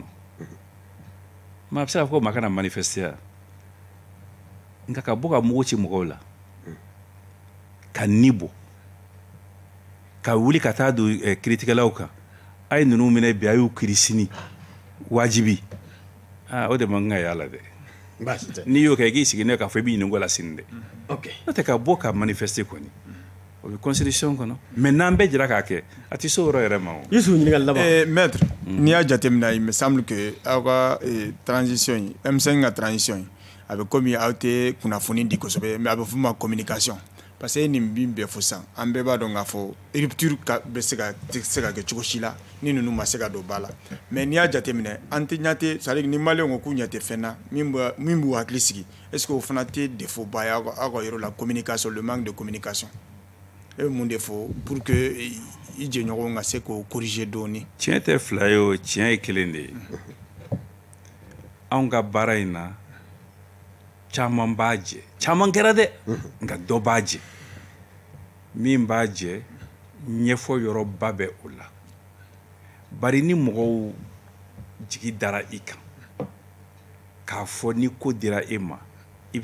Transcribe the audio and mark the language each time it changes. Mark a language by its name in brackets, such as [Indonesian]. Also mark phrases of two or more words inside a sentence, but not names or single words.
[Bambara] maa bɛ se ka fɔ ko maa kana manifester nka ka bɔ ka mugu ci mɔgɔw la ka ni bɔ ka wuli ka taa don kiiritigɛlaw kan a ye ninnu minɛ bi a y'u kiiri sini wajibi o de man kan ka y'a la dɛ n'i y'o kɛ i k'i sigi ne k'a fɔ i bɛ ɲininka o la sini dɛ n'o tɛ ka bɔ ka manifester kɔni o bɛ constitution kɔnɔ mais n'an bɛɛ jɛra k'a kɛ a tɛ se o yɔrɔ yɛrɛ ma o. Yusu ɲininkali laban. Maître n'i y'a jateminɛ [French] il me semble que [Bambara] aw ka transition in M5 ka transition in a bɛ komi aw tɛ kunnafoni di kosɛbɛ mais a bɛ f'o [French] ma communication parce que [Bambara] nin bin bɛɛ fɔ sisan an bɛɛ b'a dɔn k'a fɔ rupture bɛ se ka kɛ cogo si la ni ninnu ma se ka don ba la mais n'i y'a jateminɛ an tɛ ɲɛ tɛ [French] c'est à dire [Bambara] ni maliyɛnw ko k'u ɲɛ tɛ fɛn na min b'u hakili sigi [French] est ce que [Bambara] o fana tɛ défaut ba ye aw ka yɔrɔ [French] la communication le manque de communication [Bambara] e bɛ mun de fɔ [French] pour que [Bambara] i jɛɲɔgɔnw ka se k'o corriger dɔɔni. tiɲɛ tɛ fila ye o tiɲɛ ye kelen de ye anw ka baara in na caman b'a jɛ caman kɛra dɛ nka dɔ b'a jɛ min b'a jɛ ɲɛfɔ yɔrɔba bɛ o la bari ni mɔgɔw jigi dara i kan k'a fɔ ni ko dira e ma i bɛ